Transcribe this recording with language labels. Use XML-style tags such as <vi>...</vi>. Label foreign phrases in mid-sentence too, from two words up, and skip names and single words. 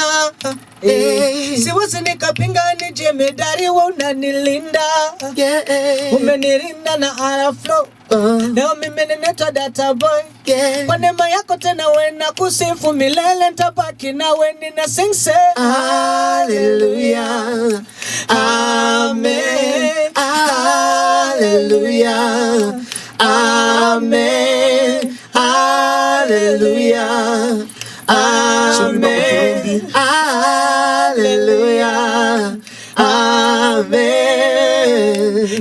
<sw>Siwezi nikapinga, ni jemedari wewe unanilinda. Umenilinda na Araflo, leo mimi ninaitwa Data Boy. Kwa neema yako tena wewe nakusifu milele, nitabaki nawe nina</sw> <en>sing say hallelujah. Amen. Hallelujah. Amen. Hallelujah. Amen. Hallelujah. Amen.</en>